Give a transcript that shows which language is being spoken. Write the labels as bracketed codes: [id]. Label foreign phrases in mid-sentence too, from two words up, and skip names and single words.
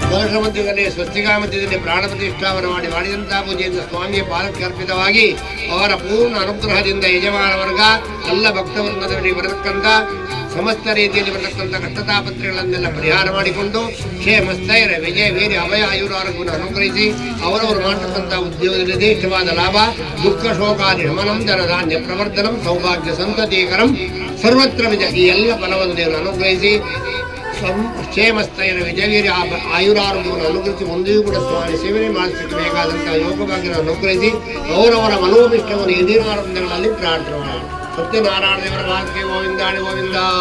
[kn] ಕಲಶ ಮಧ್ಯದಲ್ಲಿ ಸ್ವಸ್ತಿಕಾ ಮಧ್ಯದಲ್ಲಿ ಪ್ರಾಣ ಪ್ರತಿಷ್ಠಾಪನೆ ಮಾಡಿದಂತಹ ಪೂಜೆಯಿಂದ ಸ್ವಾಮಿಯ ಪಾದಕ್ಕೆ ಅರ್ಪಿತವಾಗಿ ಅವರ ಪೂರ್ಣ ಅನುಗ್ರಹದಿಂದ ಯಜಮಾನ ವರ್ಗ ಎಲ್ಲ ಭಕ್ತವೃಂದದಲ್ಲಿ ಬರತಕ್ಕಂಥ ಸಮಸ್ತ ರೀತಿಯಲ್ಲಿ ಬರತಕ್ಕಂಥ ಕಷ್ಟತಾಪತ್ರೆಗಳನ್ನೆಲ್ಲ ಪರಿಹಾರ ಮಾಡಿಕೊಂಡು ಕ್ಷೇಮಸ್ಥೈರ್ಯ ವಿಜಯ ವೀರ್ಯ ಅಭಯ ಆಯುರಾರೋಗ್ಯವನ್ನು ಅನುಗ್ರಹಿಸಿ ಅವರವರು ಮಾಡತಕ್ಕಂಥ ಉದ್ಯೋಗದಲ್ಲಿ ಯಥೇಷ್ಟವಾದ ಲಾಭ [sa] ದುಃಖ ಶೋಕಾದಿ ಶಮನಂ ಧನಧಾನ್ಯ ಪ್ರವರ್ಧನಂ ಸೌಭಾಗ್ಯ ಸಂತತೀಕರಂ [kn] ಸರ್ವತ್ರ ವಿಜಯ ಈ ಎಲ್ಲ ಫಲವನ್ನು ದೇವರು ಅನುಗ್ರಹಿಸಿ ಕ್ಷೇಮಸ್ಥೈರ್ಯ ವಿಜಯವೀರ್ಯ ಆಯುರಾರೋಗ್ಯವನ್ನು ಅನುಗ್ರಹಿಸಿ ಮುಂದೆಯೂ ಕೂಡ ಸ್ವಾಮಿ ಸೇವನೆ ಮಾಡಿಸಕ್ಕೆ ಬೇಕಾದಂತಹ ಯೋಗಭಾಗ್ಯವನ್ನು ಅನುಗ್ರಹಿಸಿ ಅವರವರ ಮನೋಭಿಷ್ಟವನ್ನು ಎದಿರಾರಂಭಗಳಲ್ಲಿ ಪ್ರಾರ್ಥನೆ ಮಾಡಿ ಸತ್ಯನಾರಾಯಣ ದೇವರ ಮಾತಿಗೆ ಗೋವಿಂದಾಣಿ ಗೋವಿಂದ.